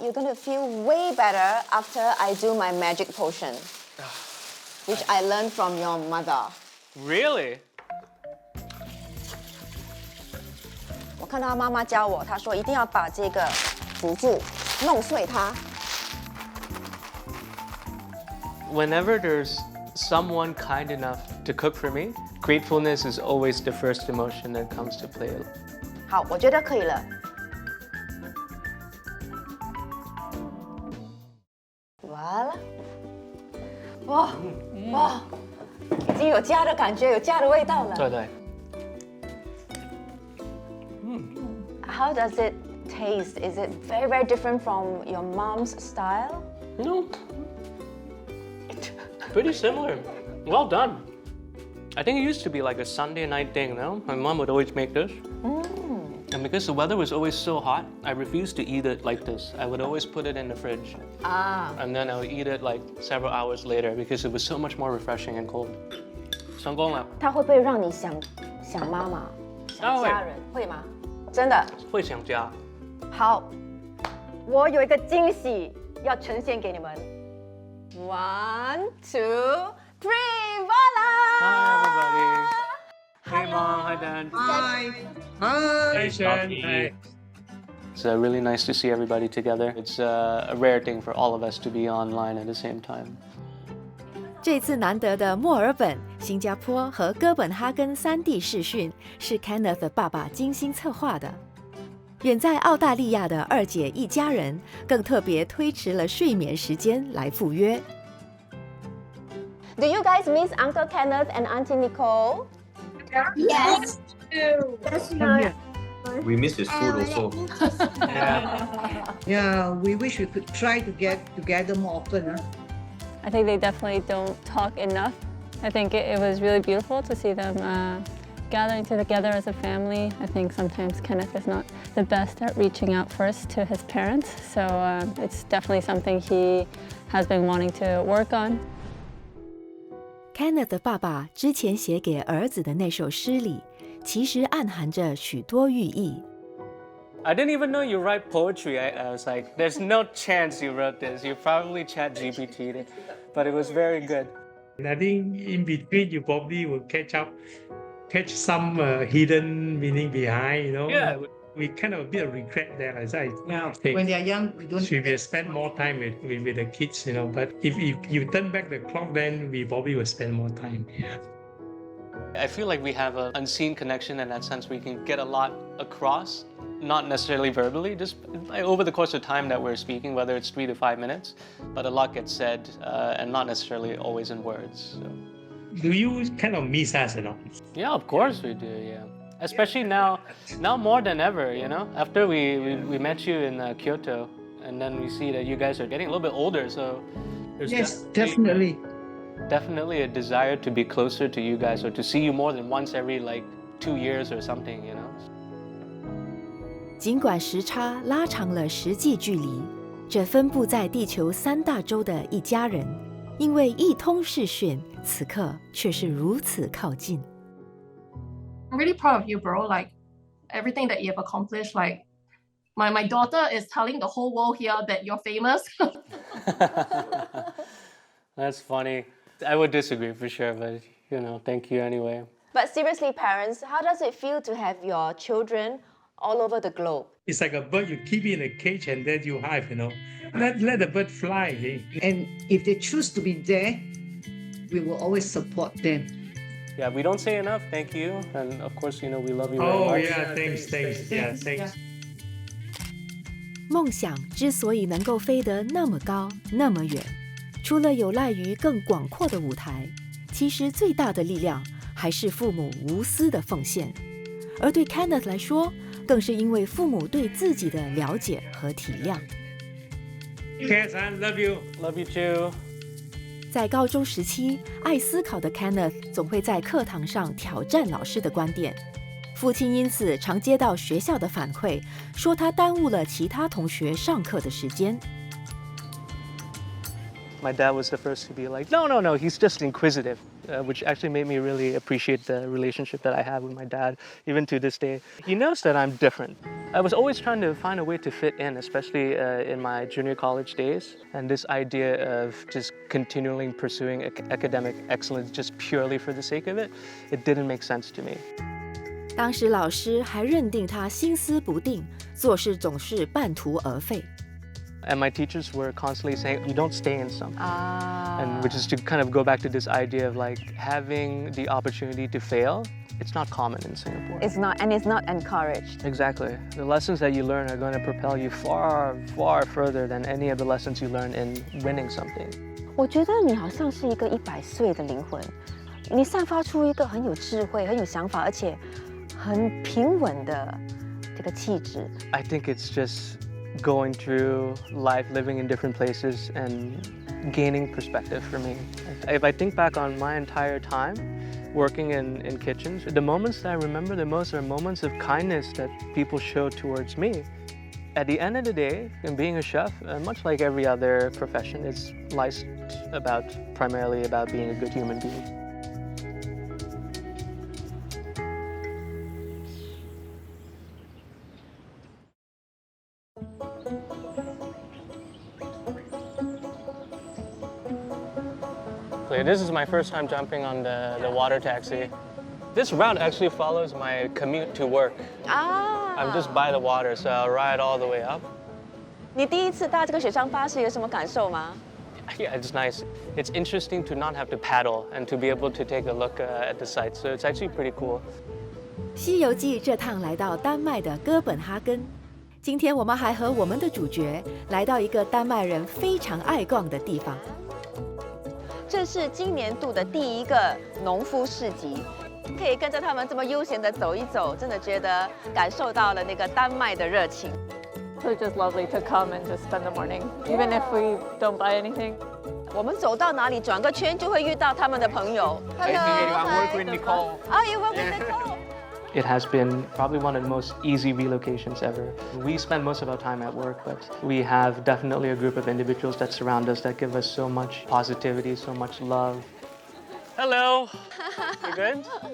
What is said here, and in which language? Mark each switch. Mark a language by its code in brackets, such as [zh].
[en] You're going to feel way better after I do my magic potion, which I learned from your mother. Really? [zh] 我看到妈妈教我，她说一定要把这个辅助弄碎它。 [en] Whenever there's someone kind enough to cook for me, gratefulness is always the first emotion that comes to play. [zh] 好，我觉得可以了。完了，哇哇，已经有家的感觉，有家的味道了。对对。 [en] How does it taste? Is it very, very different from your mom's style? No. Pretty similar. Well done. I think it used to be like a Sunday night thing, no? My mom would always make this. And because the weather was always so hot, I refused to eat it like this. I would always put it in the fridge. And then I would eat it like several hours later because it was so much more refreshing and cold. [zh] 成功了。它会不会让你想妈妈、想家人？会吗？真的？会想家。好，我有一个惊喜要呈现给你们。 [en] 1, 2, 3, voila! Hi everybody. Hey mom, hi dad. Hi. Hi. Hey, Shen. Hey. It's really nice to see everybody together. It's a rare thing for all of us to be online at the same time. [zh] 这次难得的墨尔本、新加坡和哥本哈根3地视讯，是 Kenneth 的爸爸精心策划的。远在澳大利亚的2姐一家人，更特别推迟了睡眠时间来赴约。 [en] Do you guys miss Uncle Kenneth and Auntie Nicole? Yes. That's not. We miss his food also. Yeah, we wish we could try to get together more often. Huh? I think they definitely don't talk enough. I think it was really beautiful to see them gathering together as a family. I think sometimes Kenneth is not the best at reaching out first to his parents, so it's definitely something he has been wanting to work on. [zh] Kenneth 的爸爸之前写给儿子的那首诗里，其实暗含着许多寓意。 [en] I didn't even know you write poetry. I was like, there's no chance you wrote this. You probably ChatGPT'd it, but it was very good. I think in between you probably will catch some hidden meaning behind, Yeah. We kind of a bit of regret there. As I When they are young, we don't. Should we spend more time with the kids, But if you turn back the clock, then we probably will spend more time. Yeah. I feel like we have an unseen connection in that sense. We can get a lot across, not necessarily verbally, just over the course of time that we're speaking, whether it's 3 to 5 minutes, but a lot gets said and not necessarily always in words. So. Do you kind of miss us, Yeah, of course we do, yeah. especially now more than ever, you know? After we met you in Kyoto, and then we see that you guys are getting a little bit older, so there's Yes, definitely. definitely a desire to be closer to you guys or to see you more than once every like 2 years or something, you know? [zh] 尽管时差拉长了实际距离，这分布在地球3大洲的一家人，因为一通视讯，此刻却是如此靠近。 [en] I'm really proud of you, bro. Like everything that you have accomplished. Like my daughter is telling the whole world here that you're famous. That's funny. I would disagree for sure, but you know, thank you anyway. But seriously, parents, how does it feel to have your children all over the globe? It's like a bird you keep in a cage and then you hive, you know. Let the bird fly. And if they choose to be there, we will always support them. Yeah, we don't say enough. Thank you, and of course, you know, we love you very Oh much. yeah, thanks. Yeah, thanks. [zh] 梦想之所以能够飞得那么高、那么远，除了有赖于更广阔的舞台，其实最大的力量还是父母无私的奉献。而对 Kenneth 来说，更是因为父母对自己的了解和体谅。 [en] Yes, I love you. Love you too. [zh] 在高中时期，爱思考的 Kenneth 总会在课堂上挑战老师的观点。父亲因此常接到学校的反馈，说他耽误了其他同学上课的时间。 [en] My dad was the first to be like, no, he's just inquisitive, which actually made me really appreciate the relationship that I have with my dad, even to this day. He knows that I'm different. I was always trying to find a way to fit in, especially in my junior college days. And this idea of just continually pursuing academic excellence just purely for the sake of it, it didn't make sense to me. [zh] 当时老师还认定他心思不定，做事总是半途而废。 [en] And my teachers were constantly saying, you don't stay in something. And which is to kind of go back to this idea of like having the opportunity to fail. It's not common in Singapore. It's not encouraged. Exactly. The lessons that you learn are going to propel you far, far further than any of the lessons you learn in winning something. [zh] 我觉得你好像是一个100岁的灵魂，你散发出一个很有智慧、很有想法，而且很平稳的这个气质。 [en] I think it's just going through life, living in different places, and gaining perspective for me. If I think back on my entire time working in kitchens, the moments that I remember the most are moments of kindness that people show towards me. At the end of the day, in being a chef, much like every other profession, it's lies primarily about being a good human being. This is my first time jumping on the water taxi. This route actually follows my commute to work. I'm just by the water, so I'll ride all the way up. [zh] 你第一次搭这个水上巴士有什么感受吗？ [en] Yeah, it's nice. It's interesting to not have to paddle and to be able to take a look at the sights. So it's actually pretty cool. [zh] 西游记这趟来到丹麦的哥本哈根，今天我们还和我们的主角来到一个丹麦人非常爱逛的地方。这是今年度的第一个农夫市集，可以跟着他们这么悠闲的走一走，真的觉得感受到了那个丹麦的热情。 [en] So it's just lovely to come and just spend the morning, even if we don't buy anything. [zh] 我们走到哪里转个圈就会遇到他们的朋友。 [en] Hello, I work with Nicole. Oh, you work with Nicole. It has been probably one of the most easy relocations ever. We spend most of our time at work, but we have definitely a group of individuals that surround us that give us so much positivity, so much love. Hello. You good?